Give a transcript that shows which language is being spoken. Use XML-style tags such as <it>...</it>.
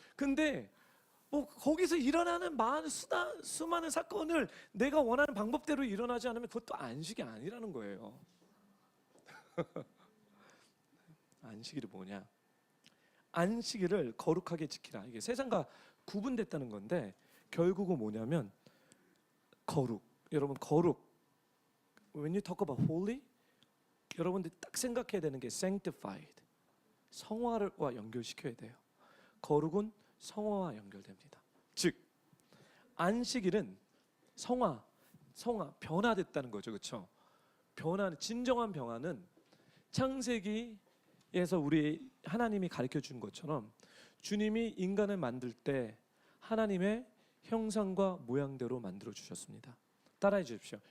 <ko>근데 뭐 거기서 일어나는 수많은 사건을 내가 원하는 방법대로 일어나지 않으면 그것도 안식이 아니라는 거예요. 안식일이 뭐냐? 안식일을 거룩하게 지키라. 이게 세상과 구분됐다는 건데 결국은 뭐냐면 거룩. 여러분 거룩.</ko> <en>When you talk about holy,</en> <ko>여러분들이 딱 생각해야 되는 게</ko> <en>sanctified.</en> <ko>성화와 연결시켜야 돼요. 거룩은 성화와 연결됩니다. 즉 안식일은 성화 변화됐다는 거죠. 그렇죠? 진정한 변화는 창세기에서 우리 하나님이 가르쳐 준 것처럼 주님이 인간을 만들 때 하나님의 형상과 모양대로 만들어 주셨습니다. 따라해 주십시오.</ko>